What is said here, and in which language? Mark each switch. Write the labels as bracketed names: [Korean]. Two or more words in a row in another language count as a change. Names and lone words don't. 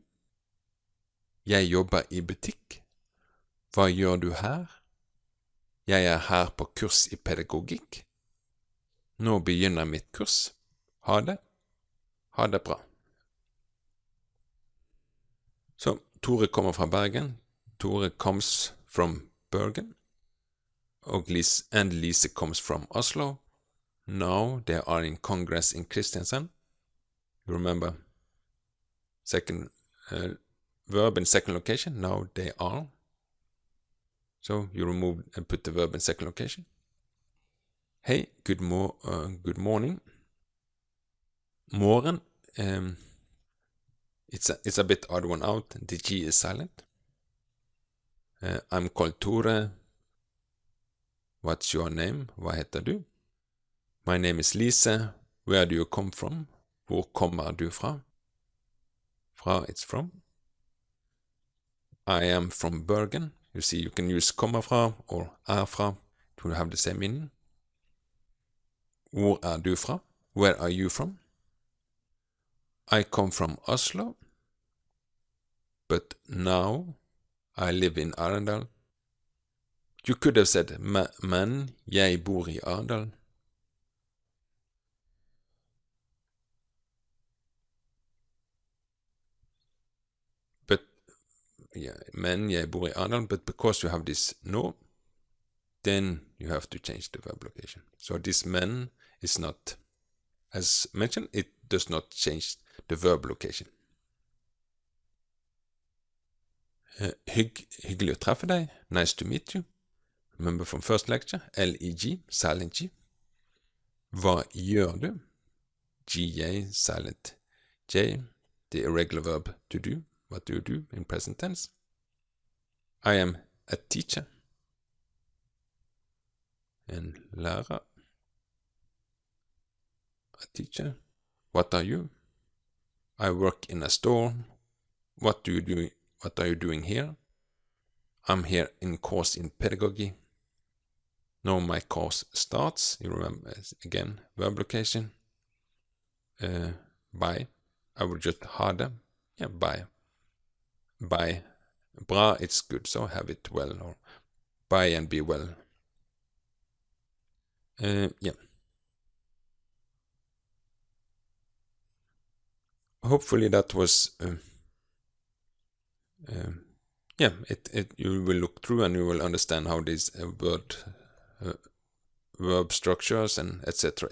[Norwegian] Jeg jobber i butikk. Hva gjør du her? Jeg er her på kurs i pedagogikk. Nå begynner mitt kurs. Ha det. Ha det bra. Så Tore kommer fra Bergen. [English] Tore comes from Bergen. And Lise comes from Oslo. Now they are in Congress in Kristiansand. You remember second verb in second location. Now they are. So you remove and put the verb in second location. Hey, good morning. Morgen. It's a bit odd one out. The G is silent. I'm called Tore. What's your name? [Norwegian] Hva heter du? [English] My name is Lise. Where do you come from? [Norwegian] Hvor kommer du fra? Fra, [English] it's from. I am from Bergen. You see, you can use [Norwegian] kommer fra [English] or [Norwegian] er fra [English] to have the same meaning. [Norwegian] Hvor er du fra? [English] Where are you from? I come from Oslo, but now I live in Arendal. You could have said, [Norwegian] men jeg bor i Arendal. [English] But, yeah, [Norwegian] men jeg bor i Arendal, [English] but because you have this no, then you have to change the verb location. So this men is not, as mentioned, it does not change the verb location. [Norwegian] Hyggelig å treffe deg. [English] Nice to meet you. Remember from first lecture, L-E-G, silent G. [Norwegian] Hva gjør du? [English] G-A, silent J, the irregular verb to do. What do you do in present tense? I am a teacher. [Norwegian] En lærer. [English] A teacher. What are you? I work in a store. What do you do? What are you doing here? I'm here in course in pedagogy. Now my course starts. You remember, again, verb location. Bye. I will just [Norwegian] ha det. [English] yeah, buy. Bra, it's good, so have it well, or buy and be well. Yeah. Hopefully that was yeah, it you will look through and you will understand how these verb structures and etc.